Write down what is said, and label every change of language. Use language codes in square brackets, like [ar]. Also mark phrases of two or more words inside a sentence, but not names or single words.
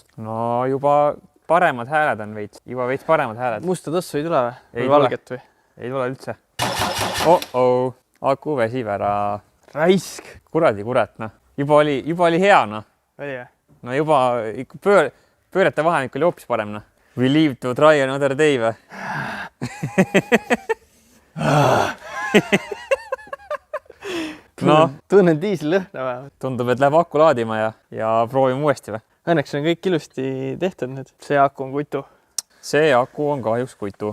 [et] No juba paremad hääled on veits. Juba veits paremad hääled. Musta tossu ei tule või? Või valget või? Ei tule üldse. Aku väsib ära. Raisk. Kuradi kurat, noh. Juba oli hea, noh. Oli või? No juba pöörete vahemik oli hoopis parem, noh. [en] We live to try another day või? [et] No, tunnen diisli lõhna või? Tundub, et läheb aku laadima ja proovime uuesti või? Õnneks on kõik ilusti tehtud nüüd. See aku on kutu. See aku on kahjuks kutu.